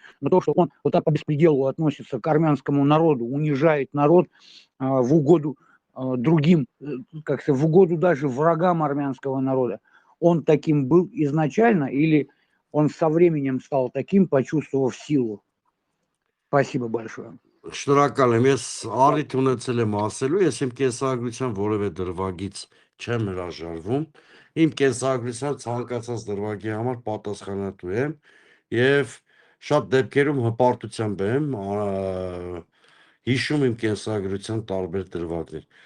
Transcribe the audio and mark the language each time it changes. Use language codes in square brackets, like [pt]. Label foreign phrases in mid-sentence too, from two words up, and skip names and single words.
[ru] Но то, что он вот так по беспределу относится к армянскому народу, унижает народ в угоду другим, как сказать, в угоду даже врагам армянского народа, он таким был изначально или он со временем стал таким, почувствовав силу? Спасибо большое. [hy] Շնորհակալ եմ, ես առիթ ունեցել եմ ասելու, ես իմ կենսագրության որևէ դրվագից չեմ հրաժարվում, իմ կենսագրության ցանկացած դրվագի համար պատասխանատու եմ եւ շատ դեպքերում հպարտությամբ եմ հիշում իմ կենսագրության տարբեր դրվագներ։